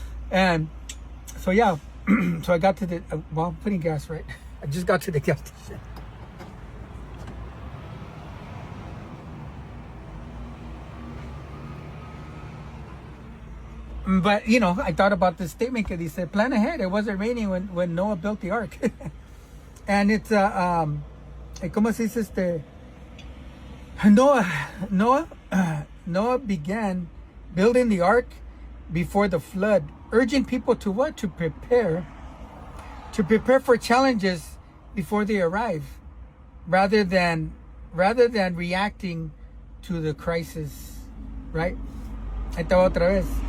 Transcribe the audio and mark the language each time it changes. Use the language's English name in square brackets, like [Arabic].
[English] And so, yeah. So I got to the, well, I'm putting gas, right? I just got to the gas station. But, you know, I thought about this statement that he said, plan ahead. It wasn't raining when Noah built the ark. And it's, [Spanish] ¿cómo se dice este? [English] Noah began building the ark before the flood, urging people to what? To prepare for challenges before they arrive, rather than reacting to the crisis, right? [Spanish] Ahí está otra vez.